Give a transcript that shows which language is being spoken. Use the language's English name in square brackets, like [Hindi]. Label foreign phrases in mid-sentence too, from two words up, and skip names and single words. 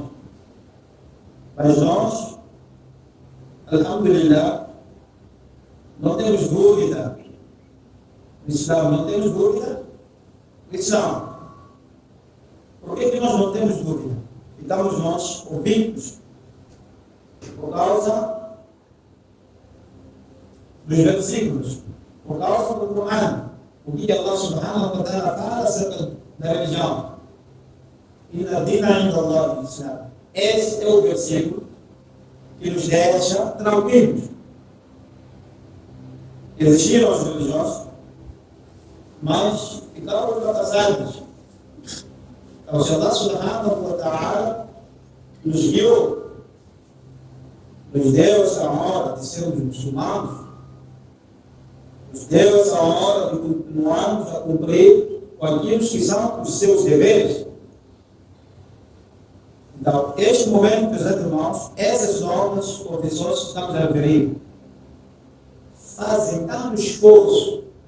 [Portuguese] Mas nós, alhamdulillah, não temos dúvida no Islã, não temos dúvida no Islã. Por que nós não temos dúvida? Estamos nós convictos por causa dos versículos, por causa do Corão, o que Allah [Arabic] سبحانه وتعالى [Portuguese] fala acerca da religião. [Arabic] إن الدين عند الله الإسلام. [Portuguese] Esse é o versículo que nos deixa tranquilos. Existiram as religiões, mas ficaram ultrapassadas. Então, se Allah [Arabic] سبحانه وتعالى [Portuguese] nos guiou, nos deu essa honra de sermos muçulmanos, nos deu essa honra de continuarmos a cumprir com aquilo que são os seus deveres. Então, este momento, meus irmãos, essas novas confissões que estamos a referir, fazem tanto esforço,